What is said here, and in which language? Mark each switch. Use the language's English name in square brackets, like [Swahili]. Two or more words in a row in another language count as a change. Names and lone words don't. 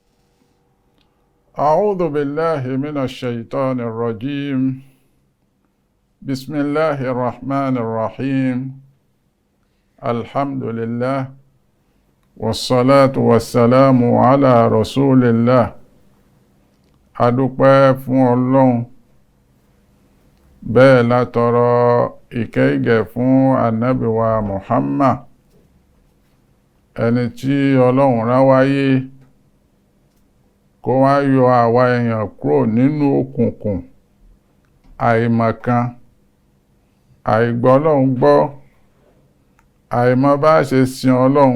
[Arabic] أعوذ بالله من الشيطان الرجيم. بسم الله الرحمن الرحيم. الحمد لله والصلاة والسلام على رسول الله. [Yoruba] adúpẹ́ fún Ọlọ́run, bẹ́ẹ̀ la tọrọ ìkẹ́ ìgẹ̀ fún ànábì wa Muhammad, ẹni tí Ọlọ́run rán wáyé kó wá yọ àwa èèyàn kúrò nínú òkùnkùn àìmọ̀kan, àìgbọ́ Ọlọ́run gbọ́, àìmọ̀ bá ṣe sin Ọlọ́run.